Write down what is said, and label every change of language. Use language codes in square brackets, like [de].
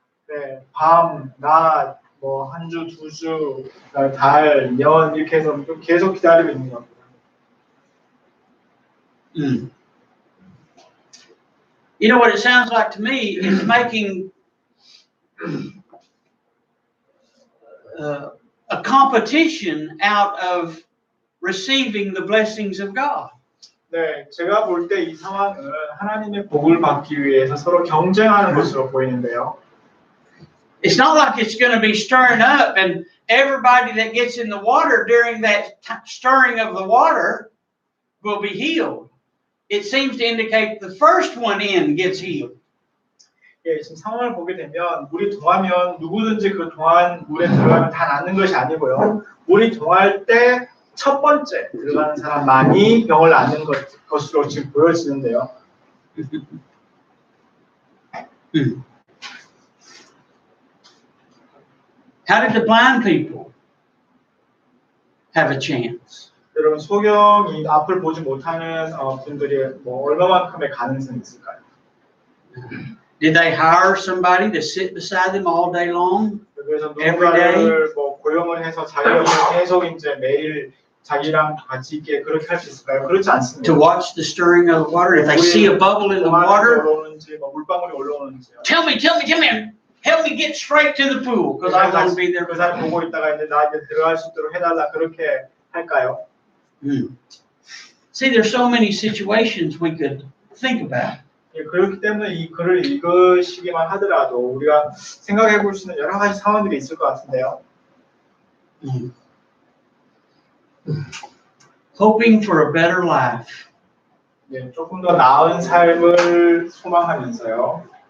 [ko] 네, 밤, 낮, 뭐 한 주, 두 주, 달, 년 이렇게 해서 계속 기다리고 있는 겁니다. [en] You know what it sounds like to me is making a competition out of receiving the blessings of God. [ko] 네, 제가 볼 때 이 상황은 하나님의 복을 받기 위해서 서로 경쟁하는 것으로 보이는데요. [en] It's not like it's going to be stirring up and everybody that gets in the water during that stirring of the water will be healed. It seems to indicate the first one in gets healed. [ko] 예, 지금 상황을 보게 되면 물이 동하면 누구든지 그 동한 물에 들어가면 다 낫는 것이 아니고요. 물이 동할 때 첫 번째 들어가는 사람만이 병을 낫는 것으로 지금 보여지는데요. [en] How did the blind people have a chance? [ko] 여러분 소경이 앞을 보지 못하는 분들이 뭐 얼마만큼의 가능성이 있을까요? [en] Did they hire somebody to sit beside them all day long? [ko] 그래서 [en] Every day? [ko] 누군가를 뭐 고용을 해서 자기가 계속 이제 매일 자기랑 같이 있게 그렇게 할 수 있을까요? 그렇지 않습니다. [en] To watch the stirring of the water. If they see a bubble in the water, [ko] 올라오는지 뭐 물방울이 올라오는지. [en] tell me, help me get straight to the pool because I want to be there. [ko] 그 사람 보고 있다가 이제 나 이제 들어갈 수 있도록 해달라 그렇게 할까요? [en] See, there's so many situations we could think about. [ko] 예, 그렇기 때문에 이 글을 읽으시기만 하더라도 우리가 생각해 볼 수 있는 여러 가지 상황들이 있을 것 같은데요. [en] Hoping for a better life. [ko] 예, 조금 더 나은 삶을 소망하면서요.